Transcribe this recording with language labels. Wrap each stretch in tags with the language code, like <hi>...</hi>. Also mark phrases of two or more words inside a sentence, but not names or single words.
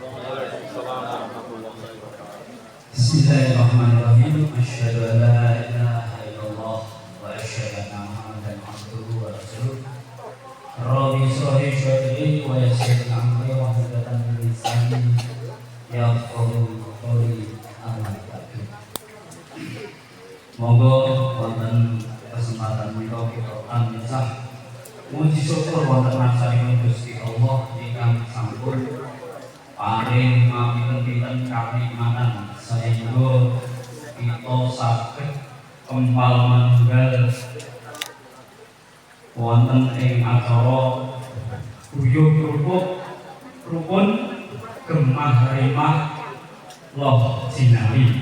<ar>بسم الله الرحمن الرحيم. أشهد أن لا إله إلا الله وأشهد أن محمدا عبده ورسوله. رب اشرح لي صدري ويسر لي أمري واحلل من لساني يفقهوا قولي. أما بعد.</ar> <jv>Monggo wonten kesempatan menika kita tansah muji syukur wonten masanipun Gusti Allah ingkang sampun paring mapinten-pinten kanikmatan sehingga kita saged kempal manunggal wonten ing acara guyub rukun gemah rimah loh jinali.</jv>